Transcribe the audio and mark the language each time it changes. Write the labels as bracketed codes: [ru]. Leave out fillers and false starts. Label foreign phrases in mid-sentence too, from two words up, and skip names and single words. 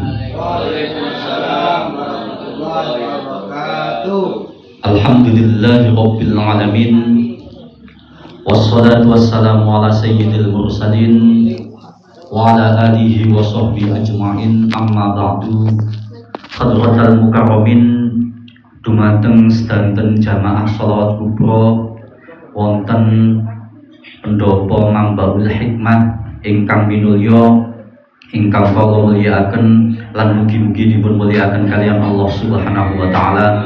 [ar] وعليكم السلام ورحمة الله وبركاته. الحمد لله رب العالمين والصلاة والسلام على سيد المرسلين وعلى آله وصحبه أجمعين. أما بعد. حضرات المكرمين, [jv] dumateng sedanten jamaah sholawat kubra wonten pendopo Mambaul Hikmah ingkang minulya, ingkang kula mulyakaken lan mugi-mugi dipun mulyakaken kaliyan Allah [ar] سبحانه وتعالى.